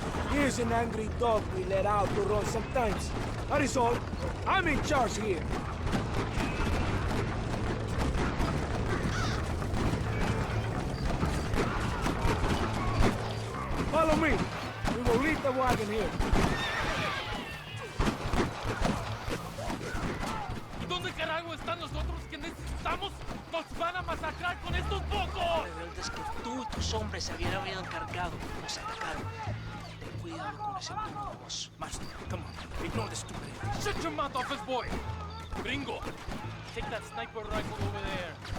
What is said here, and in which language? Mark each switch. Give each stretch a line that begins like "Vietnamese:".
English: Here's an angry dog we let out to run sometimes. That is all. I'm in charge here. Follow me. We will leave the wagon here.
Spanish: ¿Y dónde carajo están los otros que necesitamos? ¡Nos van a masacrar con estos pocos! Rebeldes que tú y tus hombres se habían encargado nos atacaron. Ten cuidado con ese turno de voz.
English: Master, come on. Ignore the stupid. Shut your mouth, office boy! Gringo, take that sniper rifle over there.